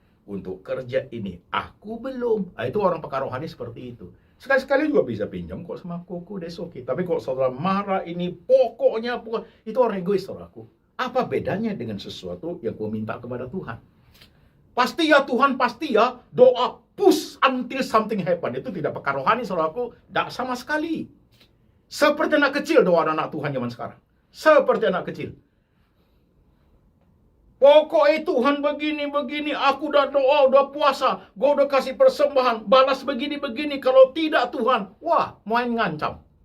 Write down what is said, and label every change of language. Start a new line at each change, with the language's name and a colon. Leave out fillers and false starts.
Indonesian: untuk kerja ini. Aku belum. Itu orang peka rohani seperti itu. Sekali-sekali juga bisa pinjam kok sama Koko,
English: that's okay.
Indonesian: Tapi kalau saudara marah ini pokoknya itu orang egois, saudaraku. Apa bedanya dengan sesuatu yang kau minta kepada Tuhan? Pasti ya Tuhan, pasti ya. Doa
English: push until something happen.
Indonesian: Itu tidak peka rohani, saudaraku. Tidak sama sekali. Seperti anak kecil doa anak Tuhan zaman sekarang. Seperti anak kecil. Pokoknya Tuhan begini, aku udah doa, udah puasa, gue udah kasih persembahan, balas begini, kalau tidak Tuhan, wah, main ngancam.